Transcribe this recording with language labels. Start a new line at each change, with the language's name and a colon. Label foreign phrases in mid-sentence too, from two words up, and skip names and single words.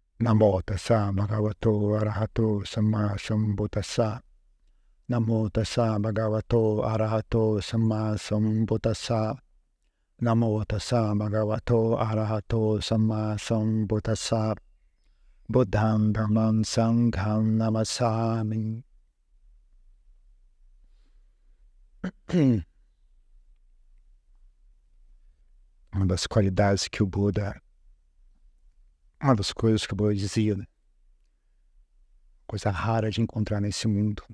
Pali: Namo tassa bhagavato arahato samma sambuddhassa. Namo tassa bhagavato arahato samma sambuddhassa. Namo tassa bhagavato arahato samma sambuddhassa. Buddham dhammam sangham namassami.
Portuguese: Uma das qualidades que o Buda, uma das coisas que o Buda dizia, né? Coisa rara de encontrar nesse mundo, né?